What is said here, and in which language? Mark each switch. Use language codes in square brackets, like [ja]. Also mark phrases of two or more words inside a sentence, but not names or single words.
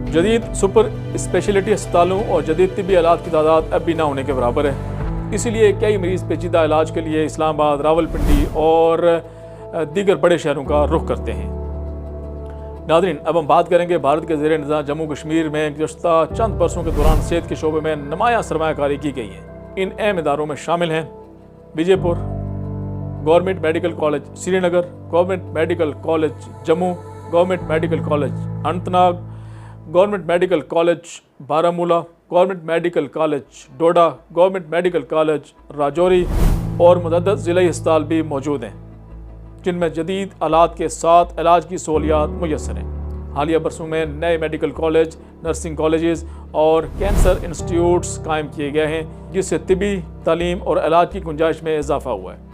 [ur] جدید [en] super speciality [ur] ہسپتالوں اور جدید طبی آلات کی تعداد اب بھی نہ ہونے کے برابر ہے، اسی لیے کئی مریض پیچیدہ علاج کے لیے اسلام آباد، راولپنڈی اور دیگر بڑے شہروں کا رخ کرتے ہیں۔ ناظرین، اب ہم بات کریں گے بھارت کے زیر انتظام جموں کشمیر میں گزشتہ چند برسوں کے دوران صحت کے شعبے میں نمایاں سرمایہ کاری کی گئی ہے۔ ان اہم اداروں میں شامل ہیں وجے پور گورنمنٹ میڈیکل کالج سری نگر، گورنمنٹ میڈیکل کالج جموں، گورنمنٹ میڈیکل کالج اننت ناگ، گورنمنٹ میڈیکل کالج بارہمولہ، گورنمنٹ میڈیکل کالج ڈوڈا، گورنمنٹ میڈیکل کالج راجوری اور متعدد ضلعی ہسپتال بھی موجود ہیں، جن میں جدید آلات کے ساتھ علاج کی سہولیات میسر ہیں۔ حالیہ برسوں میں نئے [en] medical college, nursing colleges [ur] اور [en] cancer institutes [ur] قائم کیے گئے ہیں، جس سے طبی تعلیم اور علاج کی گنجائش میں اضافہ ہوا ہے۔